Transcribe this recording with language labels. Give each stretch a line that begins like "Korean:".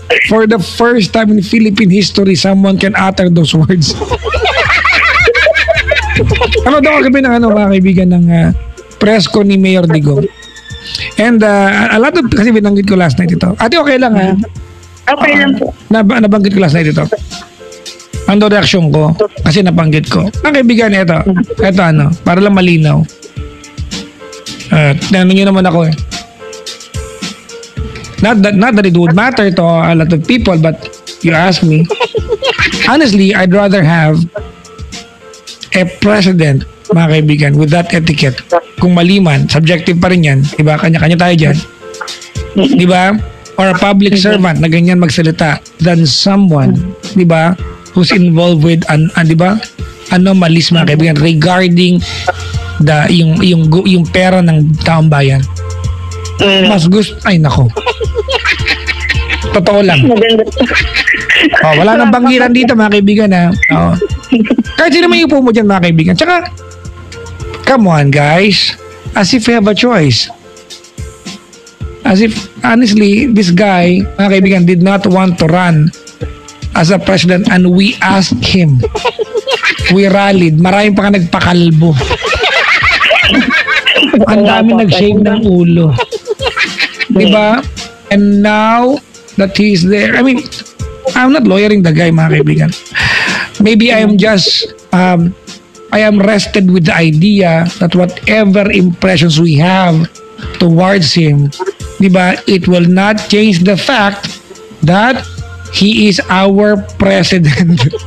English: For the first time in Philippine history, someone can utter those words.
Filipino: Ano daw kagabi ng mga kaibigan ng press ko ni Mayor Digo.
English: And a lot of,
Filipino: kasi binanggit ko last night ito. Ate, okay lang ha? Okay lang po. Nabanggit ko last night ito. Ano reaksyon ko? Kasi nabanggit ko. Ang kaibigan, ito para lang malinaw. Tinanong nyo naman ako eh.
English: Not that it would matter to a lot of people, but you ask me. Honestly, I'd rather have a president,
Filipino: mga kaibigan,
English: with that etiquette.
Filipino: Kung mali man, subjective pa rin yan. Diba? Kanya-kanya tayo dyan. Diba?
English: Or a public servant
Filipino: na ganyan magsalita
English: than someone, diba, who's involved with, diba, anomalies,
Filipino: mga kaibigan,
English: regarding
Filipino: yung pera ng taong bayan. Mas gusto, ay nako. Totoo lang. Wala nang banggiran dito mga kaibigan ha. Kahit sino may upo mo dyan mga kaibigan.
English: Tsaka, come on guys. As if we have a choice. As if, honestly, this guy,
Filipino: mga kaibigan,
English: did not want to run as a president and we asked him. We rallied.
Filipino: Maraming pa ka nagpakalbo. Ang dami nag-shave ng ulo. Diba?
English: And now that he's there, I mean, I'm not lawyering the guy,
Filipino: mga kaibigan.
English: Maybe I am just, I am rested with the idea that whatever impressions we have towards him, diba, it will not change the fact that he is our president.